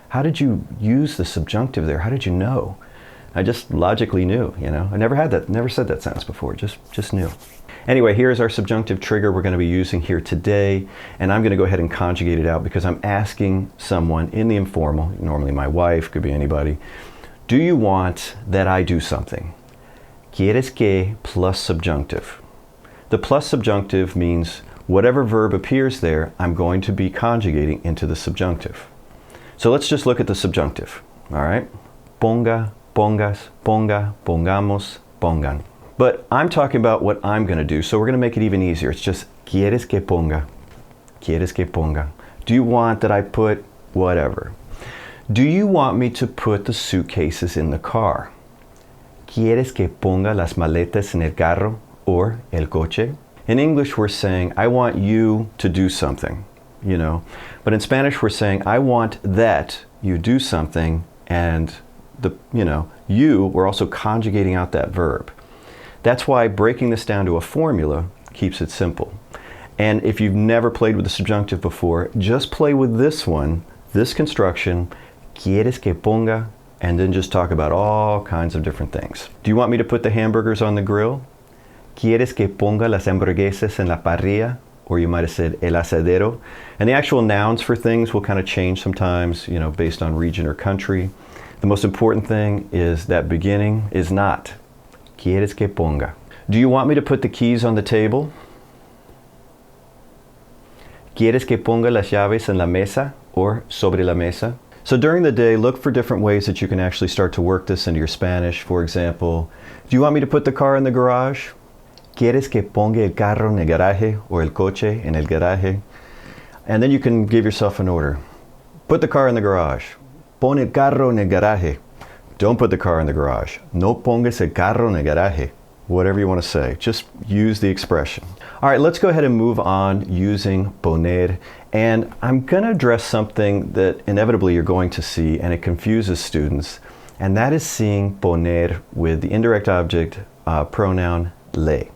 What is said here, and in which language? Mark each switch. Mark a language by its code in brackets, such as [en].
[en] How did you use the subjunctive there? How did you know? I just logically knew, you know. I never said that sentence before, just knew. Anyway, here's our subjunctive trigger we're going to be using here today, and I'm going to go ahead and conjugate it out because I'm asking someone in the informal, normally my wife, could be anybody, do you want that I do something? [es] ¿Quieres que [en] plus subjunctive? The plus subjunctive means whatever verb appears there, I'm going to be conjugating into the subjunctive. So let's just look at the subjunctive, all right? [es] Ponga, pongas, ponga, pongamos, pongan. [en] But I'm talking about what I'm going to do, so we're going to make it even easier. [es] It's just, ¿quieres que ponga? ¿Quieres que ponga? [en] Do you want that I put whatever? Do you want me to put the suitcases in the car? [es] ¿Quieres que ponga las maletas en el carro or el coche? [en] In English, we're saying, I want you to do something, you know. But in Spanish, we're saying, I want that you do something, and we're also conjugating out that verb. That's why breaking this down to a formula keeps it simple. And if you've never played with the subjunctive before, just play with this one, this construction, [es] ¿quieres que ponga? [en] And then just talk about all kinds of different things. Do you want me to put the hamburgers on the grill? [es] ¿Quieres que ponga las hamburguesas en la parrilla? [en] Or you might have said el asadero. And the actual nouns for things will kind of change sometimes, you know, based on region or country. The most important thing is that beginning is not. [es] ¿Quieres que ponga? [en] Do you want me to put the keys on the table? [es] ¿Quieres que ponga las llaves en la mesa or sobre la mesa? [en] So during the day, look for different ways that you can actually start to work this into your Spanish. For example, do you want me to put the car in the garage? [es] ¿Quieres que ponga el carro en el garaje or el coche en el garaje? [en] And then you can give yourself an order. Put the car in the garage. [es] Pon el carro en el garaje. [en] Don't put the car in the garage. [es] No pongas el carro en el garaje. [en] Whatever you want to say. Just use the expression. All right, let's go ahead and move on using poner. And I'm going to address something that inevitably you're going to see, and it confuses students. And that is seeing poner with the indirect object pronoun le.